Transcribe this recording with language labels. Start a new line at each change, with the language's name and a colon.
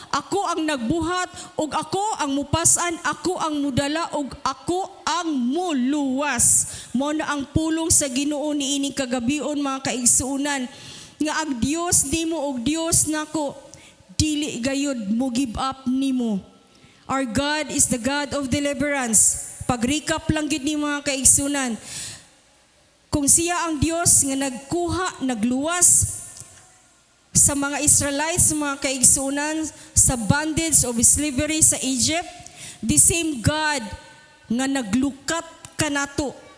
Cebuano: Ako ang nagbuhat ug ako ang mupasan, ako ang mudala ug ako ang muluwas. Mao na ang pulong sa Ginoo niini kagabion, mga kaigsuunan, nga ang Dios nimo ug Dios nako dili gayud mo give up nimo.
English: Our God is the God of deliverance.
Cebuano: Pag-recap lang gid ni, mga kaigsunan, kung siya ang Dios nga nagkuha, nagluwas sa mga Israelites, mga kaigsunan, sa
English: bondage of slavery
Cebuano: sa Egypt,
English: the same God
Cebuano: nga naglukat kanato,